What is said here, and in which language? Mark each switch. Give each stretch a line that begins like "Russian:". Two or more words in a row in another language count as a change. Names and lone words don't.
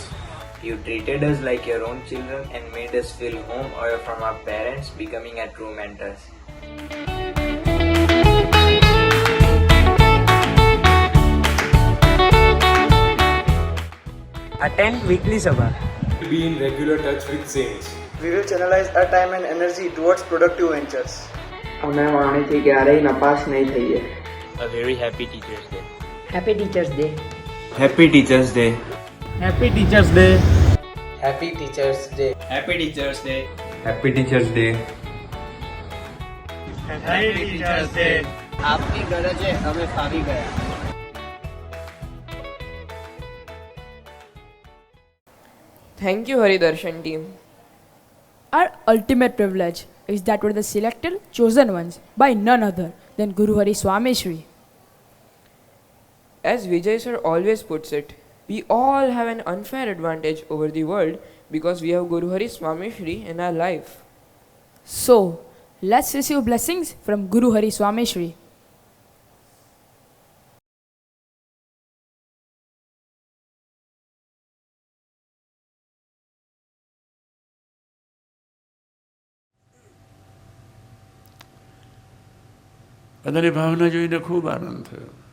English: You treated us like your own children and made us feel home away from our parents, becoming a true mentors. Attend weekly sabha. Be in regular touch with saints. We will channelize our time and energy towards productive ventures.
Gujarati: અમે વાણીથી ક્યારેય નપાસ નહીં થઈએ.
English: A very happy Teachers Day. Happy Teachers Day. Happy Teachers Day. Happy Teachers Day. Happy Teachers Day. Happy Teachers Day. Happy Teachers Day. Happy Teachers Day.
Gujarati: આપની ગરજે અમે ફાવી ગયા.
English: Thank you, Haridarshan team. Our ultimate privilege is that we're the selected, chosen ones by none other than Guru Hari Swami Shri. As Vijay sir always puts it, we all have an unfair advantage over the world because we have Guru Hari Swami Shri in our life. So, let's receive blessings from Guru Hari Swami Shri.
Gujarati: બધાની ભાવના જોઈને ખૂબ આનંદ થયો.